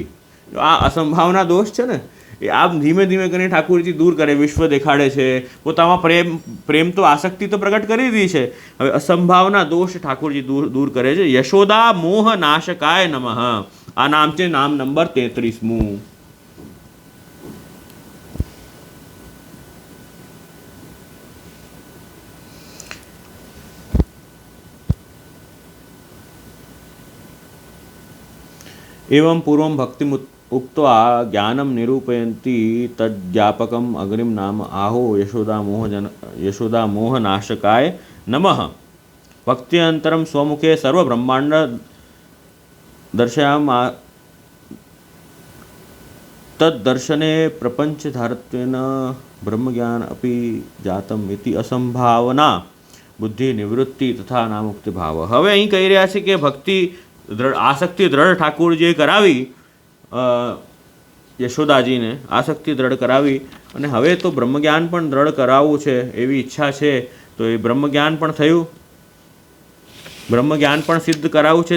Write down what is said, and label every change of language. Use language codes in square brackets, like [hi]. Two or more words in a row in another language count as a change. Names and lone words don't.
[gu] આ અસંભાવના દોષ છે ને, એ આમ ધીમે ધીમે કરીને ઠાકુરજી દૂર કરે, વિશ્વ દેખાડે છે, પોતામાં પ્રેમ તો આસક્તિ તો પ્રગટ કરી દીધી છે. હવે અસંભાવના દોષ ઠાકુરજી દૂર કરે છે. [sa] યશોદા મોહ નાશકાય નમઃ. [gu] આ નામ છે નામ નંબર 33મું. [sa] एवं पूर्वं भक्ति उक्त्वा ज्ञानम निरूपयन्ति तज्ज्ञापकम अग्रिम नाम आहो यशोदा मोह नाशकाय नमः. भक्त्यंतरम स्वमुखे सर्व ब्रह्मांड दर्शयाम तद्दर्शने प्रपंच धारत्वेन ब्रह्मज्ञान अपि जातम इति असंभावना बुद्धि निवृत्ति तथा नामुक्ति भाव. [gu] હવે અહીં કહી રહ્યા છે કે ભક્તિ આસક્તિ દ્રઢ ઠાકુરજીએ કરાવી, યશોદાજીને આસક્તિ દ્રઢ કરાવી, અને હવે તો બ્રહ્મજ્ઞાન પણ દ્રઢ કરાવવું છે એવી ઈચ્છા છે. તો એ બ્રહ્મજ્ઞાન પણ થયું, બ્રહ્મજ્ઞાન પણ સિદ્ધ કરાવવું છે.